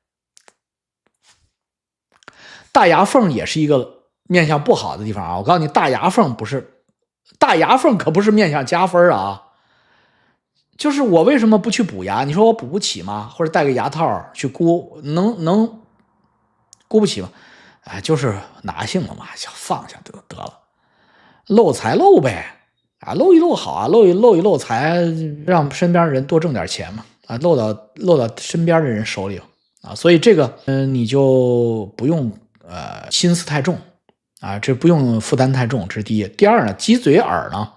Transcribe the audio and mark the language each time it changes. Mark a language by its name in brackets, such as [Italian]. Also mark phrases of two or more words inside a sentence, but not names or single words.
[Chinese] 大牙縫也是一個面相不好的地方啊，我告訴你，大牙縫可不是面相加分啊。就是我為什麼不去補牙？你說我補不起嗎？或者戴個牙套去箍，能箍不起嗎？哎，就是拿性了嘛，就放下得了，漏財漏唄啊，漏一漏好啊，漏一漏財，讓身邊人多掙點錢嘛啊，漏到身邊的人手裡啊，所以這個你就不用心思太重啊，這不用負擔太重，這是第一。第二呢，雞嘴耳呢。